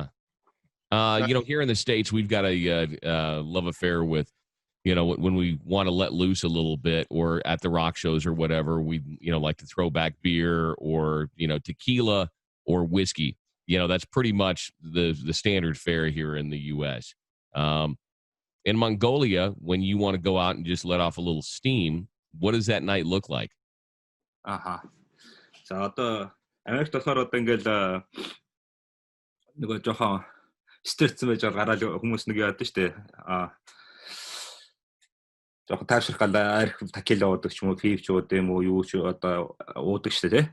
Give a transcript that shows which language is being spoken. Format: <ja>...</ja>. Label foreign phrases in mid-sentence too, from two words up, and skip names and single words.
<en>You know, here in the States, we've got a love affair with, you know, when we want to let loose a little bit, or at the rock shows or whatever, we, you know, like to throw back beer or, you know, tequila or whiskey. You know, that's pretty much the standard fare here in the U.S. In Mongolia, when you want to go out and just let off a little steam, what does that night look like?</en> <mn>За одоо Америкт болохоор одоо ингээл нөгөө жоохон стресстэй байж гараад хүмүүс нэг яадаг штэ. Жоохон таашрах гала арх такила уудаг ч юм уу, пив ч уудаг юм уу, юу ч одоо уудаг штэ тий.</mn>